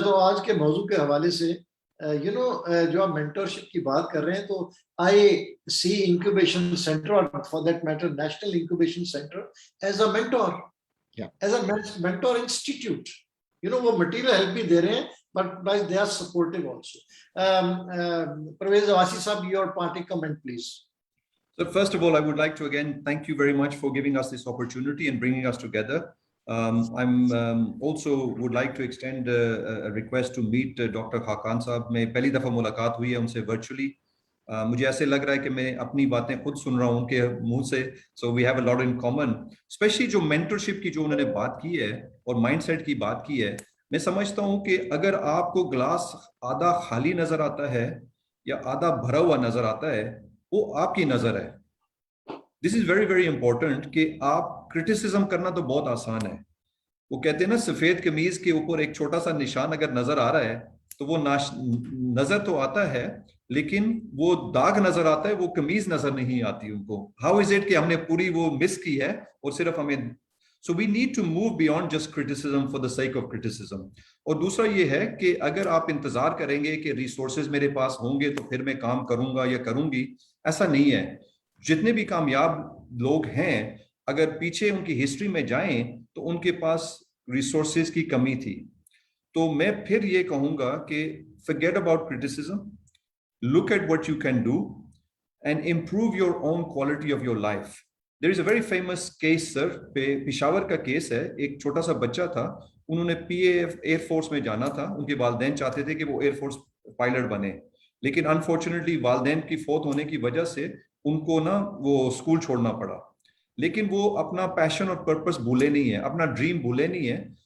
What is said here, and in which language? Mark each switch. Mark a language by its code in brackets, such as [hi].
[ur] تو آج کے موضوع کے حوالے سے جو آپ مینٹورشپ کی بات کر رہے ہیں, تو آئی سی انکیوبیشن سینٹر, اور for that matter national incubation centre, as a mentor, as a mentor institute. وہ مٹیریل ہیلپ بھی دے رہے ہیں, [en] but they are supportive also. Parvez Awasi Sahab, your parting comment, please. So first of all, I would like to again thank you very much for giving us this opportunity and bringing us together. I'm also would like to extend a request to meet Dr. Khaqan Sahab. [ur] میں پہلی دفعہ ملاقات ہوئی ہے ان سے [en] virtually. [ur] مجھے ایسے لگ رہا ہے کہ میں اپنی باتیں خود سن رہا ہوں ان کے منہ سے. [en] so we have a lot in common, [ur] especially جو مینٹرشپ کی جو انہوں نے بات کی ہے اور مائنڈ سیٹ کی بات کی ہے. میں سمجھتا ہوں کہ اگر آپ کو گلاس آدھا خالی نظر آتا ہے یا آدھا بھرا ہوا نظر آتا ہے, وہ آپ کی نظر ہے. [en] this is very very important [ur] کہ آپ کرٹیسزم کرنا تو بہت آسان ہے. وہ کہتے ہیں نا سفید قمیض کے اوپر ایک چھوٹا سا نشان اگر نظر آ رہا ہے تو وہ نظر تو آتا ہے لیکن وہ داغ نظر آتا ہے, وہ قمیض نظر نہیں آتی ان کو. [en] how is it [ur] کہ ہم نے پوری وہ مس کی ہے اور صرف ہمیں. [en] So we need to move beyond just criticism for the sake of criticism. [ur] اور دوسرا یہ ہے کہ اگر آپ انتظار کریں گے کہ ریسورسز میرے پاس ہوں گے تو پھر میں کام کروں گا یا کروں گی, ایسا نہیں ہے. جتنے بھی کامیاب لوگ ہیں اگر پیچھے ان کی ہسٹری میں جائیں تو ان کے پاس ریسورسز کی کمی تھی. تو میں پھر یہ کہوں گا کہ [en] forget about criticism, look at what you can do and improve your own quality of your life. There is a very famous case, sir, [ur] Peshawar کا کیس ہے. ایک چھوٹا سا بچہ تھا, انہوں نے پی اے ایئر فورس میں جانا تھا, ان کے والدین چاہتے تھے کہ وہ ایئر فورس پائلٹ بنے, لیکن انفارچونیٹلی والدین کی فوت ہونے کی وجہ سے ان کو نا وہ اسکول چھوڑنا پڑا. لیکن وہ اپنا پیشن اور پرپس بھولے نہیں ہے, اپنا ڈریم بھولے نہیں ہے.